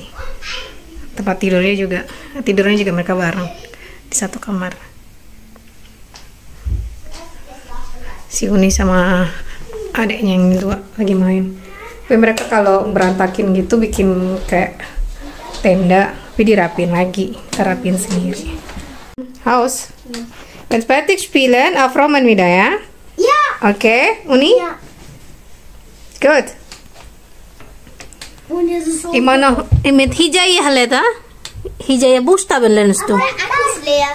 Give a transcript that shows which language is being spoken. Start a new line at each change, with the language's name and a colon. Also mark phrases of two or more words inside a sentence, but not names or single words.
Indonesian: Tempat tidurnya juga mereka bareng di satu kamar. Si Uni sama adiknya yang dua lagi main. Tapi mereka kalau berantakin gitu bikin kayak tenda, tapi dirapin lagi, rapin sendiri. Haus.
German: Ganz fertig spielen, aufräumen wieder, ya? Ja. Okay, Uni? Ja. Gut. Und es ist so. Immer noch mit Hijaya Leder. Hijaya Buchstaben lernst du. Alles leer.